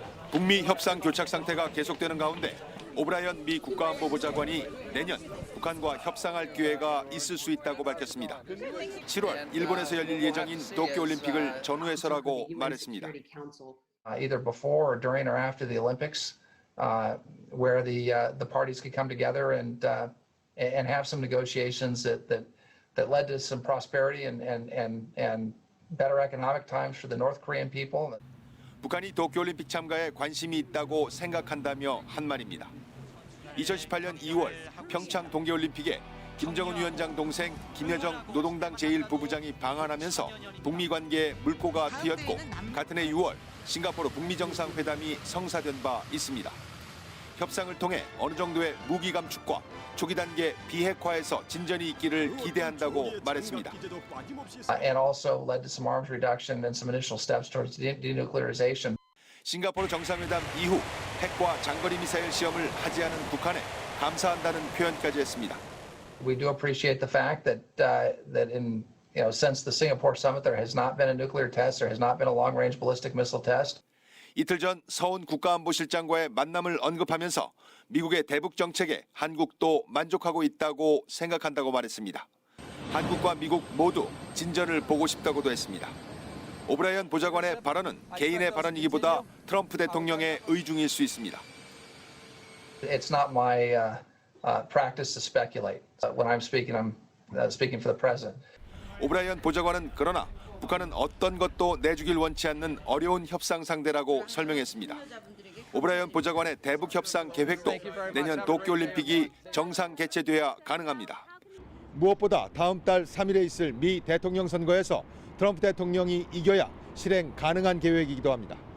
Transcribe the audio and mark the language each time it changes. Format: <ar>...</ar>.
<ko>북미 협상 교착 상태가 계속되는 가운데 오브라이언 미 국가안보보좌관이 내년 북한과 협상할 기회가 있을 수 있다고 밝혔습니다. 7월 일본에서 열릴 예정인 도쿄올림픽을 전후해서라고 말했습니다.</ko> <en>Either before or during or after the Olympics, where the parties could come together and have some negotiations that led to some prosperity and better economic times for the North Korean people.</en> <ko>북한이 도쿄올림픽 참가에 관심이 있다고 생각한다며 한 말입니다. 2018년 2월 평창 동계올림픽에 김정은 위원장 동생 김여정 노동당 제1부부장이 방한하면서 북미 관계에 물꼬가 트였고 같은 해 6월 싱가포르 북미 정상회담이 성사된 바 있습니다. 협상을 통해 어느 정도의 무기 감축과 초기 단계 비핵화에서 진전이 있기를 기대한다고 말했습니다.</ko> <en>And also led to some arms reduction and some initial steps towards denuclearization.</en> <ko>싱가포르 정상회담 이후 핵과 장거리 미사일 시험을 하지 않은 북한에 감사한다는 표현까지 했습니다.</ko> <en>We do appreciate the fact that in since the Singapore summit there has not been a nuclear test, there has not been a long-range ballistic missile test.</en> <ko>이틀 전 서훈 국가안보실장과의 만남을 언급하면서 미국의 대북 정책에 한국도 만족하고 있다고 생각한다고 말했습니다. 한국과 미국 모두 진전을 보고 싶다고도 했습니다. 오브라이언 보좌관의 발언은 개인의 발언이기보다 트럼프 대통령의 의중일 수 있습니다.</ko> <en>It's not my practice to speculate. When I'm speaking for the president.</en> <ko>오브라이언 보좌관은 그러나 북한은 어떤 것도 내주길 원치 않는 어려운 협상 상대라고 설명했습니다. 오브라이언 보좌관의 대북 협상 계획도 내년 도쿄올림픽이 정상 개최돼야 가능합니다. 무엇보다 다음 달 3일에 있을 미 대통령 선거에서 트럼프 대통령이 이겨야 실행 가능한 계획이기도 합니다.</ko>